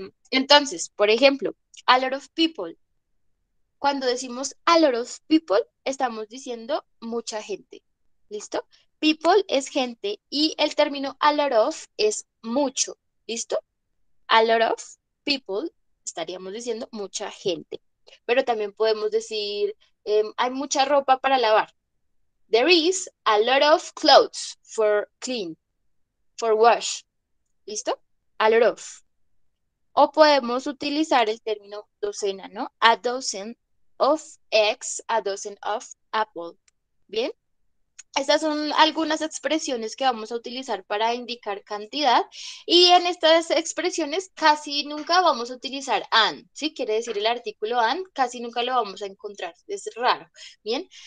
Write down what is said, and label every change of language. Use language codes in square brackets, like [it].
[es] Entonces, por ejemplo, [en] a lot of people. [es] Cuando decimos a lot of people, estamos diciendo mucha gente. ¿Listo? People es gente y el término a lot of es mucho. ¿Listo? [en] A lot of people, [es] estaríamos diciendo mucha gente. Pero también podemos decir, hay mucha ropa para lavar. [en] There is a lot of clothes for wash. [es] ¿Listo? [en] A lot of. [es] O podemos utilizar el término docena, ¿no? [en] A dozen of eggs, a dozen of apple. [es] ¿Bien? Estas son algunas expresiones que vamos a utilizar para indicar cantidad y en estas expresiones casi nunca vamos a utilizar an, ¿sí? Quiere decir el artículo an, casi nunca lo vamos a encontrar, es raro, ¿bien?